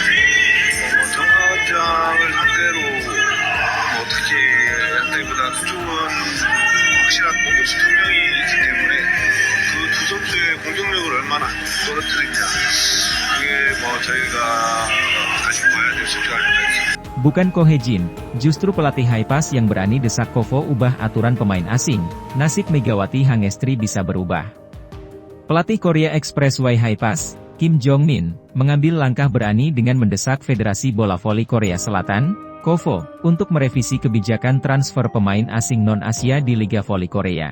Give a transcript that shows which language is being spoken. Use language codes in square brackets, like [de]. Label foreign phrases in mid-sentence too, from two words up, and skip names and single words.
[ko] 정하장을 상대로 어떻게 한다기보다 수준은 확실한 공격수 2명이 있기 때문에 그 두 선수의 공격력을 얼마나 떨어뜨리냐, 그게 저희가 다시 봐야 될 숙제가 아닐까. [id] Bukan Ko Hye-jin, justru pelatih Haipas yang berani desak Kovo ubah aturan pemain asing, nasib Megawati Hangestri bisa berubah. Pelatih Korea Expressway Haipas, Kim Jong-min, mengambil langkah berani dengan mendesak Federasi Bola Voli Korea Selatan, KOVO, untuk merevisi kebijakan transfer pemain asing non-Asia di Liga Voli Korea.